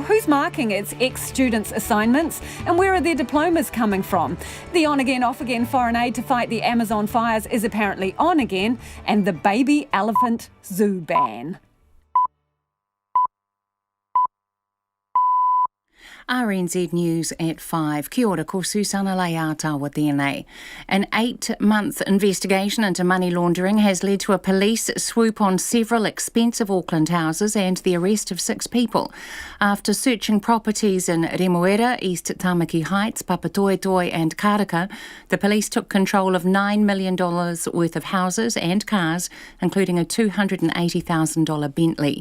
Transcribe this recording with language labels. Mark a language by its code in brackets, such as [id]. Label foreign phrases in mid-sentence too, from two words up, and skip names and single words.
[en] Who's marking its ex-students' assignments, and where are their diplomas coming from? The on-again, off-again foreign aid to fight the Amazon fires is apparently on again, and the baby elephant zoo ban. RNZ News at 5. [mi] Kia ora, ko Susana Leiatawa tēnei. [en] An 8-month investigation into money laundering has led to a police swoop on several expensive Auckland houses and the arrest of 6 people. After searching properties in Remuera, East Tamaki Heights, Papatoetoe and Karaka, the police took control of $9 million worth of houses and cars, including a $280,000 Bentley.